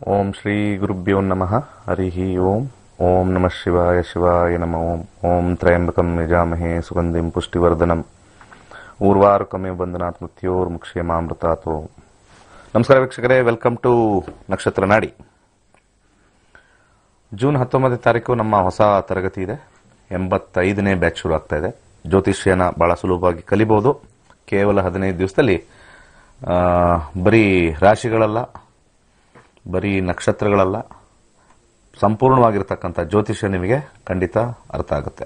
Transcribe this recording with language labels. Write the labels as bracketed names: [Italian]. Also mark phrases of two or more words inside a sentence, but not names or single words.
[Sanskrit] ಶ್ರೀ ಗುರುಭ್ಯೋ ನಮಃ ಹರಿ ಓಂ. ಓಂ ನಮಃ ಶಿವಾಯ ಶಿವಾಯ ನಮಃ ಓಂ. ಓಂ ತ್ರಯಂಬಕಂ ಯಜಾಮಹೇ ಸುಗಂಧಿಂ ಪುಷ್ಟಿವರ್ಧನಂ ಊರ್ವಾರುಕಮೇವ ಬಂಧನಾತ್ ಮೃತ್ಯೋರ್ಮುಕ್ಷೇಮಾಮೃತಾತ್. [Kannada] ನಮಸ್ಕಾರ ವೀಕ್ಷಕರೇ, [English] welcome to [Kannada] ನಕ್ಷತ್ರ ನಾಡಿ. ಜೂನ್ 19ನೇ ತಾರೀಕು ನಮ್ಮ ಹೊಸ ತರಗತಿ ಇದೆ. 85ನೇ ಬ್ಯಾಚ್ ಶುರು ಆಗ್ತಾ ಇದೆ. ಜ್ಯೋತಿಷ್ಯನ ಬಹಳ ಸುಲಭವಾಗಿ ಕಲಿಬಹುದು. ಕೇವಲ 15 ದಿವಸದಲ್ಲಿ ಬರೀ ರಾಶಿಗಳಲ್ಲ, ಬರೀ ನಕ್ಷತ್ರಗಳಲ್ಲ, ಸಂಪೂರ್ಣವಾಗಿರ್ತಕ್ಕಂಥ ಜ್ಯೋತಿಷ್ಯ ನಿಮಗೆ ಖಂಡಿತ ಅರ್ಥ ಆಗುತ್ತೆ.